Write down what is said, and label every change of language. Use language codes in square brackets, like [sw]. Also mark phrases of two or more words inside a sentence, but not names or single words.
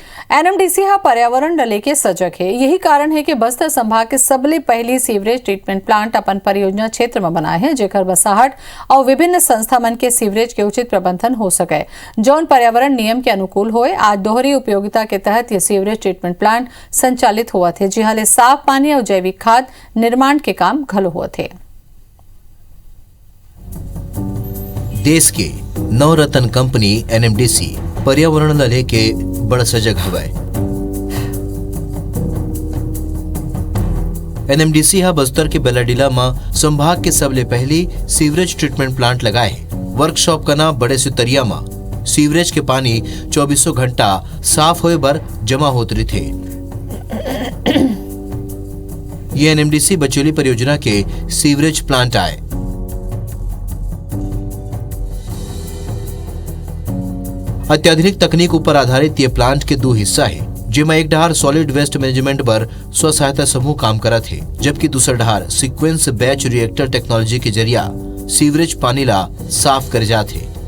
[hne] एनएमडीसी हा पर्यावरण ल लेके सजग है। यही कारण है कि बस्तर संभाग के सबले पहली [en] sewerage treatment plant [hne] अपन परियोजना क्षेत्र में बनाए हैं, जेकर बसाहट और विभिन्न संस्था मन के सीवरेज के उचित प्रबंधन हो सके, जौन पर्यावरण नियम के अनुकूल होए। आज दोहरी उपयोगिता के तहत ये [en] sewerage treatment plant [hne] संचालित हुआ थे, जिहां ले साफ पानी और जैविक खाद निर्माण के काम घलो हुआ थे। देश के नवरत्न कंपनी एनएमडीसी पर्यावरण ल लेके बड़ा सजग हवय। एनएमडीसी हा बस्तर के बेलाडीला में संभाग के सबले पहली [en] sewerage treatment plant [hne] लगाए। वर्कशॉप का नाम बड़े सुतरिया में सीवरेज के पानी 24 घंटा साफ होए बर जमा होत रथे। ये एनएमडीसी बचोली परियोजना के [en] sewerage plant [hne] आए। अत्याधुनिक तकनीक ऊपर आधारित ये प्लांट के दो हिस्सा है, जिसमें एक डहार [en] solid waste management [hne] पर स्व सहायता समूह काम करा थे, जबकि दूसरा डहार [en] sequence batch reactor technology [hne] के जरिया सीवरेज पानी ला साफ कर जाते।